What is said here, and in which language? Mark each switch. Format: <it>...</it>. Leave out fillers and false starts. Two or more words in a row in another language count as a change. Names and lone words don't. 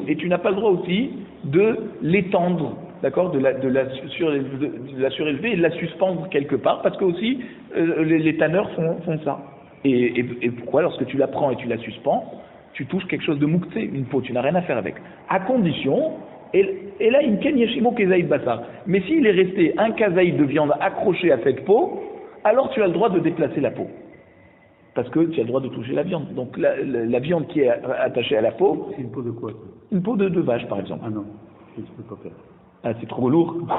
<fr>Et tu n'as pas le droit aussi de l'étendre, d'accord, de la surélever et de la suspendre quelque part, parce que aussi les tanneurs font ça. Et pourquoi? Lorsque tu la prends et tu la suspends, tu touches quelque chose de mouktsé, une peau, tu n'as rien à faire avec. À condition, et là, une</fr> <he>כן יש עמו כזית בשר.</he> <fr>Mais s'il est resté un kazaïd de viande accroché à cette peau, alors tu as le droit de déplacer la peau. Parce que tu as le droit de toucher la viande. Donc la viande qui est attachée à la peau... C'est une peau de quoi? Une peau de vache, par exemple. Ah non, je ne peux pas faire. Ah, c'est trop lourd.</fr>